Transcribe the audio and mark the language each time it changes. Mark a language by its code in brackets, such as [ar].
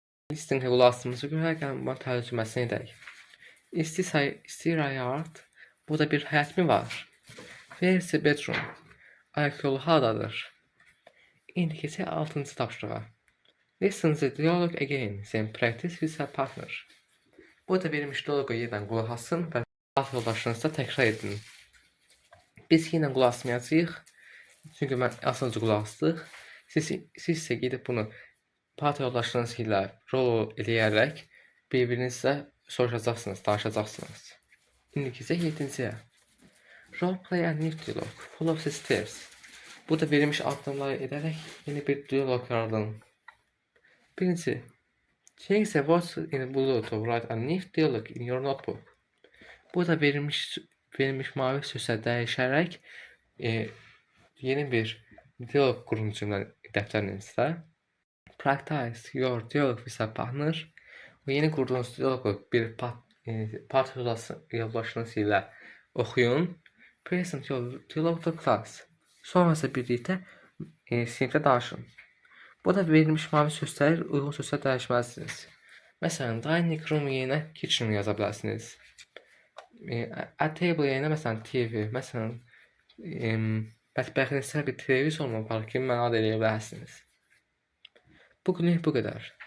[az] Listenə qulaq asdığımıza görə gəlin bunun tərcüməsini edək. [en] Is there a yard? [az] Burada bir həyət mi var? [en] Where's the bedroom? [az] Ayaq yolu haradadır? İndi keçək 6-cı tapşırığa. [en] Listen the dialogue again, then practice with a partner. [az] Burada verilmiş dialoqa yeniden qulaq asın və həyat yoldaşınızla təkrar edin. Biz yenə qulaq asmayacağıq. Çünki mən aslında qulaq asdıq. Siz isə gedib bunu parta yoldaşlarınız ilə rol eləyərək bir-birinizlə soruşacaqsınız, danışacaqsınız. İndiki isə 7-ciyə. [en] Roleplay and new dialogue. Follow the steps. [az] Bu da verilmiş addımları edərək yeni bir diyaloq yaradın. Birinci. [en] Change the words in blue to write a new dialogue in your notebook. [az] Bu da verilmiş mavi sözə dəyişərək yeni bir diyaloq qurun cümlə dəftərinizdə. [en] Practice your dialogue with a partner. [az] O yeni qurduğunuz diyaloqu bir parta yoldaşınız ilə oxuyun. [en] Present your dialogue to class. [az] Sonrası birlikdə sinifdə danışın. Bu da verilmiş mavi sözləri uyğun sözlər dəyişməlisiniz. Məsələn, dining room yerinə kitchen yaza bilərsiniz. A table yerinə məsələn TV, məsələn, mətbəxinizdə bir televizor var ki, mənad eləyə bilərsiniz. Bugünlük bu qədər.